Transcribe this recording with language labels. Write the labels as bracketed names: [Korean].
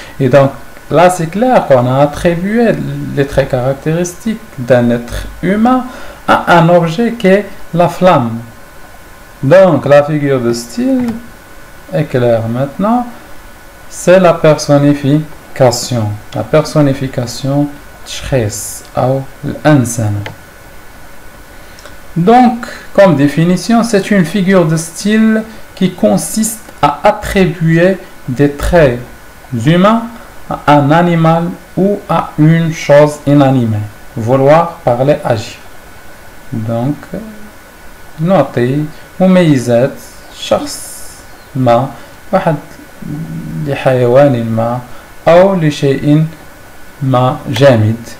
[French] Et donc, là, c'est clair qu'on a attribué les traits caractéristiques d'un être humain à un objet qui est la flamme. Donc, la figure de style est claire maintenant. C'est la personnification. La personnification [Arabic] تشخيص أو الأنسنة. [French] Donc, comme définition, c'est une figure de style qui consiste à attribuer des traits humains à un animal ou à une chose inanimée. Vouloir, parler, agir. [Arabic] Donc, نعطي مميزات شخص ما واحد لحيوان ما أو لشيء ما جامد.